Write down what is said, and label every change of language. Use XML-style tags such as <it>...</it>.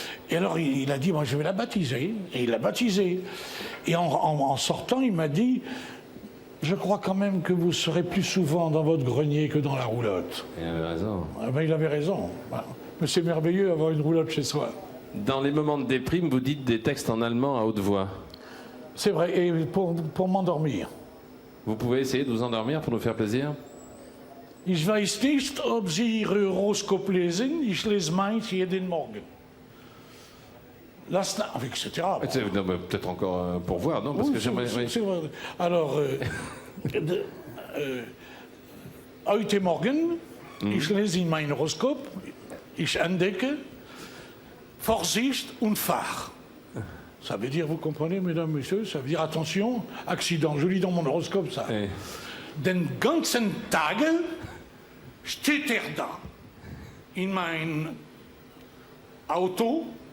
<fr>Et alors il a dit, moi je vais la baptiser. Et il l'a baptisée. Et en sortant, il m'a dit, je crois quand même que vous serez plus souvent dans votre grenier que dans la roulotte. Il avait raison. Ah ben, il avait raison. Mais c'est merveilleux d'avoir une roulotte chez soi. Dans les moments de déprime, vous dites des textes en allemand à haute voix. C'est vrai, et pour m'endormir. Vous pouvez essayer de vous endormir pour nous faire plaisir?</fr> <de>Ich weiß nicht, ob Sie Ihr Horoskop lesen. Ich lese meins jeden Morgen.</de> <fr>Etc. Non, peut-être encore pour voir, non? Parce que j'aimerais. Oui.</fr> <de>Alors, heute Morgen, ich lese in mein Horoskop, ich entdecke, Vorsicht und Fahr.</de> <fr>Ça veut dire, vous comprenez, mesdames, messieurs, ça veut dire attention, accident. Je lis dans mon horoscope ça. Oui.</fr> <de>Den ganzen Tag steht da in mein Auto.</de>